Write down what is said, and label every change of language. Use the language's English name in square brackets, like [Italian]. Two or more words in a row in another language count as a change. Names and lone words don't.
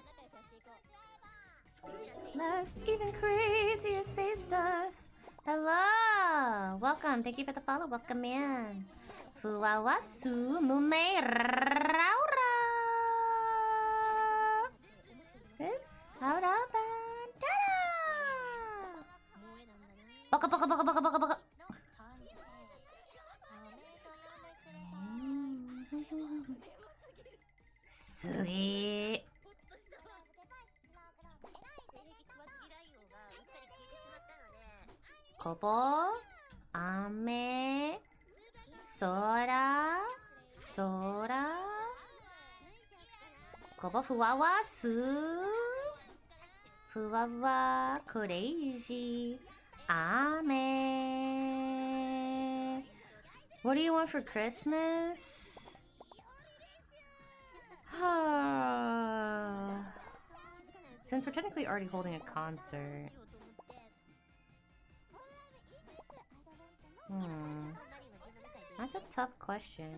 [English] That's even crazier, Space Dust. Hello! Welcome. Thank you for the follow. Welcome in. Fuwawa su mume raura. This Raura Bandana. [Japanese] Baka baka baka baka baka baka. Sugi. [English] Kobo, ame, sora, sora. Kobo fuwawa su. Fuwawa crazy. Ame. What do you want for Christmas? Since we're technically already holding a concert. That's a tough question.